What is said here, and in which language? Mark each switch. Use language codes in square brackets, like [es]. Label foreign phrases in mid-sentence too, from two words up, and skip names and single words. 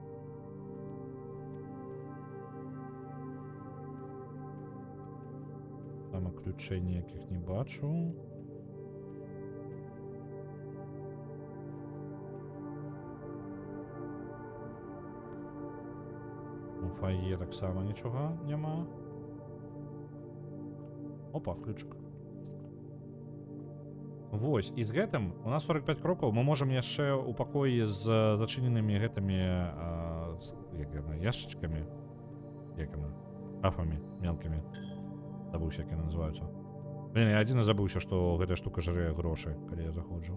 [be] Там і ключей ніяких не бачу. [uk] У фойє так само нічого нема. [ru] Опа, ключик. [be] Вось, і з гэтым у нас 45 крокаў, мы можам яшчэ ў пакоі з зачыненымі гэтымі яшчачкамі, як яны, шафамі мелкімі. Забыўся, як яны называюцца. Блин, я адзін забыўся, што гэтая штука жре грошы, калі я заходжу.